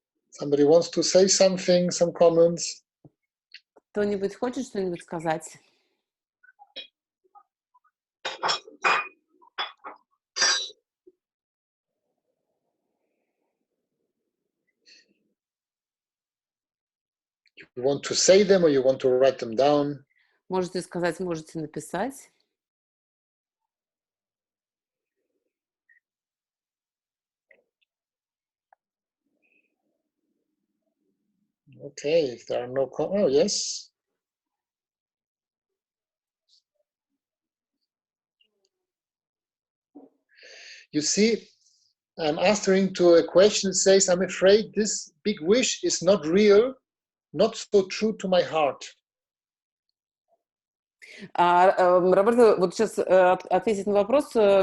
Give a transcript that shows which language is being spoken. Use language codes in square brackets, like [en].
[en] Somebody wants to say something, some comments? [ru] Кто-нибудь хочет что-нибудь сказать? [en] You want to say them or you want to write them down? [ru] Можете сказать, можете написать. [en] Okay, if there are no comments, oh, yes. You see, I'm answering to a question that says, I'm afraid this big wish is not real, not so true to my heart. [ru] Роберто, вот сейчас ответить на вопрос.